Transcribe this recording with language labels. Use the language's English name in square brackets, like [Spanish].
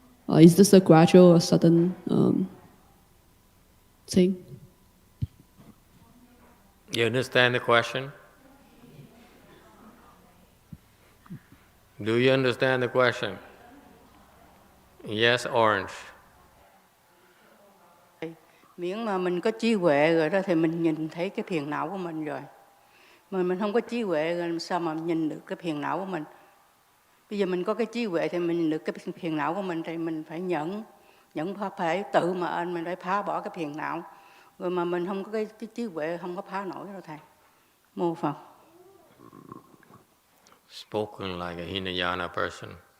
[English] Is this a gradual or sudden thing? You understand the question? Do you understand the question? Yes, orange. [Vietnamese] Miễn mà mình có trí huệ rồi đó thì mình nhìn thấy cái phiền não của mình rồi. Mà mình không có trí huệ rồi làm sao mà nhìn được cái phiền não của mình? Bây giờ mình có cái trí huệ thì mình nhìn được cái phiền não của mình, thì mình phải nhẫn phải tự mà mình phải phá bỏ cái phiền não. Rồi mà mình không có cái trí huệ không có phá nổi đâu thầy. Mô Phật. [English] Spoken like a Hinayana person.